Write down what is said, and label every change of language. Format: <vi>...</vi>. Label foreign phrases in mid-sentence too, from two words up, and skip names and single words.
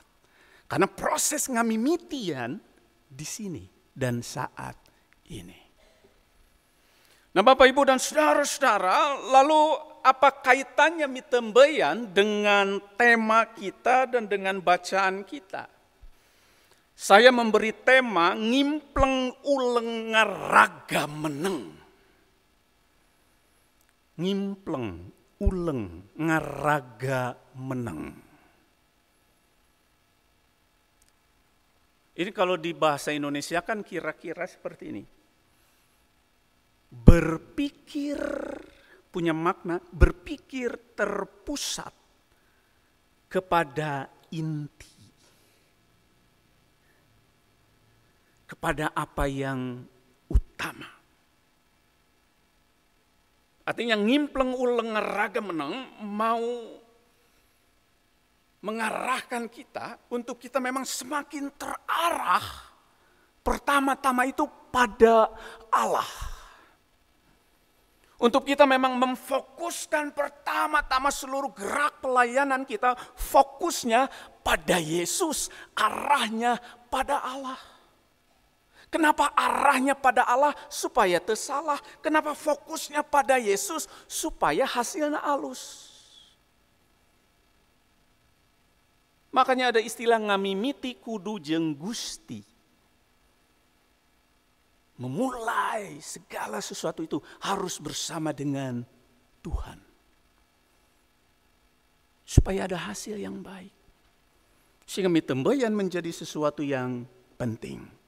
<id>Karena proses ngamimitian di sini dan saat ini. Nah Bapak Ibu dan saudara-saudara, lalu apa kaitannya mitembeyan dengan tema kita dan dengan bacaan kita? Saya memberi tema</id> <su>ngimpleng uleng ngaraga meneng. Ngimpleng uleng ngaraga meneng.</su> <id>Ini kalau di bahasa Indonesia kan kira-kira seperti ini. Berpikir punya makna, berpikir terpusat kepada inti. Kepada apa yang utama. Artinya</id> <su>ngimpleng uleng ngaraga meneng</su> <id>mau mengarahkan kita untuk kita memang semakin terarah. Pertama-tama itu pada Allah. Untuk kita memang memfokuskan pertama-tama seluruh gerak pelayanan kita, fokusnya pada Yesus, arahnya pada Allah. Kenapa arahnya pada Allah? Supaya tersalah. Kenapa fokusnya pada Yesus? Supaya hasilnya halus. Makanya ada istilah</id> <su>ngamimiti kudu jeung Gusti.</su> <id>Memulai segala sesuatu itu harus bersama dengan Tuhan. Supaya ada hasil yang baik. Sehingga mitembeyan menjadi sesuatu yang penting.</id>